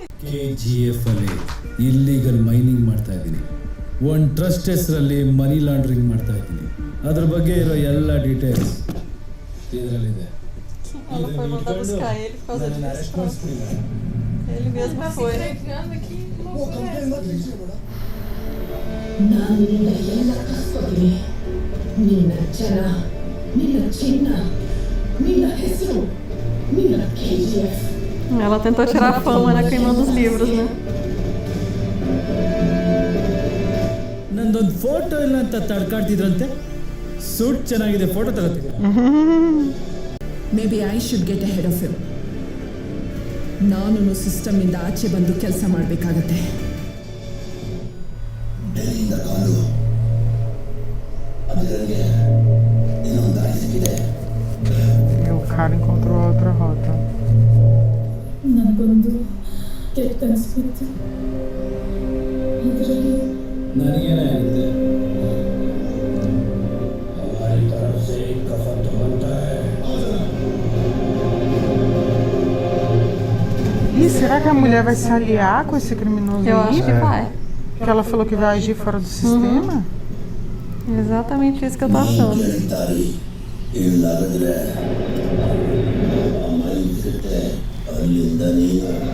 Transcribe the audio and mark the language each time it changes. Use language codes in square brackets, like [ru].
[kn] KGF ಅಲ್ಲಿ illegal mining ಮಾಡ್ತಾ ಇದ್ದೀನಿ. ಒಂದು ಟ್ರಸ್ಟ್ ಹೆಸರಲ್ಲಿ ಮನಿ ಲಾಂಡ್ರಿಂಗ್ ಮಾಡ್ತಾ ಇದ್ದೀನಿ. ಅದ್ರ ಬಗ್ಗೆ ಇರೋ ಎಲ್ಲ ಡೀಟೇಲ್ಸ್ ಇದರಲ್ಲಿದೆ. [pt] Ela foi mandar buscar ele por causa disso. Ele mesmo foi. [kn] ನಾನು ನಿನ್ನ ಎಲ್ಲ ಕಸ್ಕೊತೀನಿ. ನಿನ್ನ ಜನ, ನಿನ್ನ ಚಿನ್ನ, ನಿನ್ನ ಹೆಸರು, ನಿನ್ನ KGF. [pt] Ela tentou tirar a fama, né? Queimando os livros, né? [kn] ನಂದೊಂದು ಫೋಟೋ ಇಲ್ಲ ಅಂತ ತಡ್ಕಾಡ್ತಿದ್ರಂತೆ. ಸೂಟ್ ಚೆನ್ನಾಗಿದೆ, photo ತಗೋತಿದ್ದೆ. [en] Maybe I should get ahead of him. [kn] ನಾನು ಸಿಸ್ಟಮ್ ಇಂದ ಆಚೆ ಬಂದು ಕೆಲಸ ಮಾಡಬೇಕಾಗತ್ತೆ. ಡೆಲ್ಲಿಯಿಂದ ಕಾಲು ಅದರಲ್ಲಿ ಇನ್ನೊಂದು ದಾರಿ ಸಿಕ್ಕಿದೆ. [pt] E o cara encontrou outra rota. [kn] ನನಗೊಂದು ಕೆಟ್ಟ ಕನಸು ಬಿತ್ತು. ಇದರಲ್ಲಿ ನನಗೇನಾಗಿದೆ? [hi] हमारी तरफ से एक कफन तो बनता है. [pt] Ih, será que a mulher vai se aliar com esse criminoso Eu aí? acho que vai. Porque ela falou que vai agir fora do sistema? Exatamente isso que eu tô achando. [kn] ದಾರಿ ಇಲ್ಲಾಗದ್ರೆ ಅಮ್ಮ ಸಿಗುತ್ತೆ ಅಲ್ಲಿಂದ ನೀನು